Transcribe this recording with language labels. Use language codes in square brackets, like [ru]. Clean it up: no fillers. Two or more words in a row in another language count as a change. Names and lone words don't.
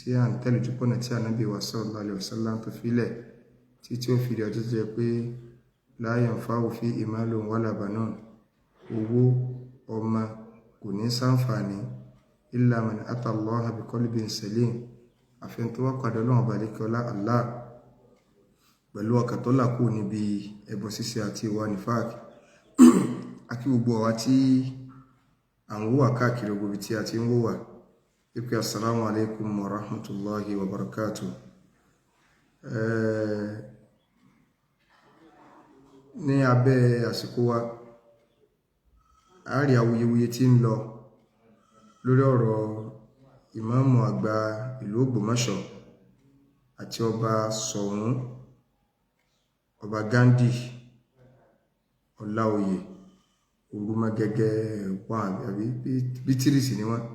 [yo] à ń tẹ̀lé ojúpọ̀nà tí ànábì wa [ar] صلى الله عليه وسلم [yo] tó filẹ̀ tí ó fi rí ọjọ́ jẹ́ pé [ar] لا ينفع فيه مال ولا بنون, [yo] owó ọmọ kò ní ṣàǹfààní [ar] إلا من أتى الله بقلب سليم, [yo] àfihàn tó wá padà Ọlọ́run ọba àlékiọlá Allah pẹ̀lú ọkàn tó là kúrò níbi ẹbọ ṣíṣe àti ìwà nífàkì. Àkí gbogbo àwa tí à ń wò wá káàkiri gbogbo tí a ti ń wò wá pé [ar] السلام عليكم ورحمة الله وبركاته. [yo] Ní abẹ́ àsìkò wa a rí awuyewuye tí ń lọ lórí ọ̀rọ̀ ìmáàmù àgbà ìlú Ògbómọ̀ṣọ́ àti ọba Ṣọ̀ún, ọba Ghandi Ọláoyè Òrùmọgẹ́gẹ́ wà àbí bí tírìsì ni wọ́n.